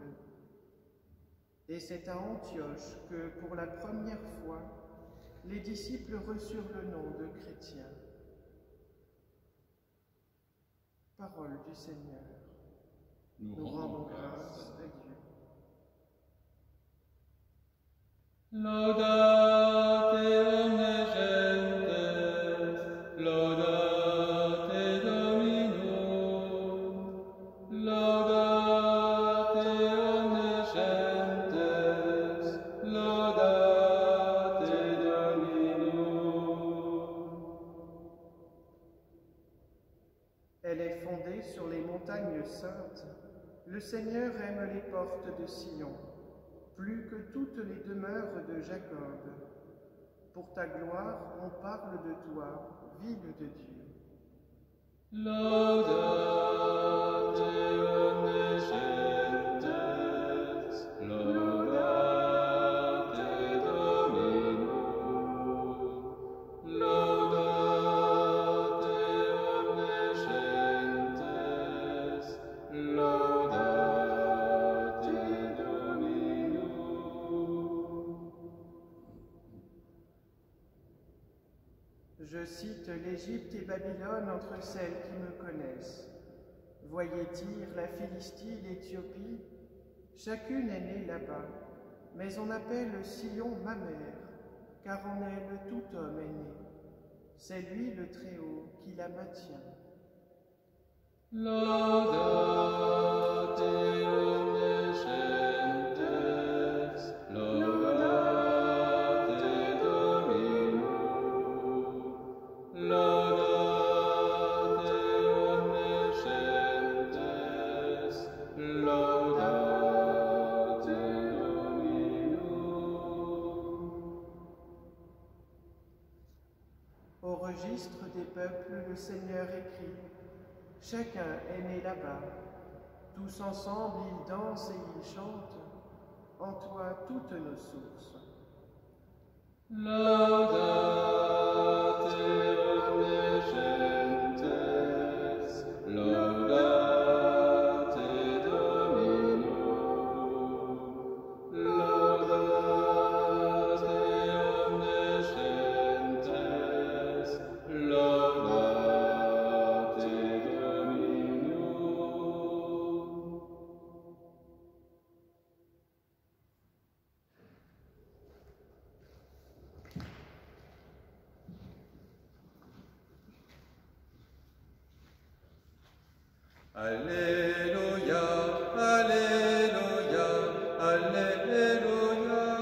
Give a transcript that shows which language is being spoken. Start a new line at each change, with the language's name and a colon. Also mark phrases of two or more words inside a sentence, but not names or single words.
French: Et c'est à Antioche que, pour la première fois, les disciples reçurent le nom de chrétiens. Parole du Seigneur. Nous rendons grâce à Dieu.
Latin: Laudate omnes gentes, laudate Dominum, laudate omnes gentes, laudate Dominum.
French: Elle est fondée sur les montagnes saintes. Le Seigneur aime les portes de Sion, plus que toutes les demeures de Jacob. Pour ta gloire, on parle de toi, ville de Dieu.
Latin: Laudate omnes gentes, laudate Dominum, laudate omnes gentes, laudate Dominum.
French: Je cite l'Égypte et Babylone entre celles qui me connaissent. Voyez Tyr, la Philistie, l'Éthiopie, chacune est née là-bas, mais on appelle Sion ma mère, car en elle tout homme est né. C'est lui le Très-Haut qui la maintient.
Latin: Laudate omnes gentes, laudate Dominum, laudate omnes gentes, laudate Dominum.
French: Au registre des peuples, le Seigneur écrit: chacun est né là-bas. Tous ensemble, ils dansent et ils chantent. En toi, toutes nos sources.
Latin: Laudate omnes gentes, laudate Dominum, laudate omnes gentes, laudate Dominum.
French: Alléluia, Alléluia, Alléluia.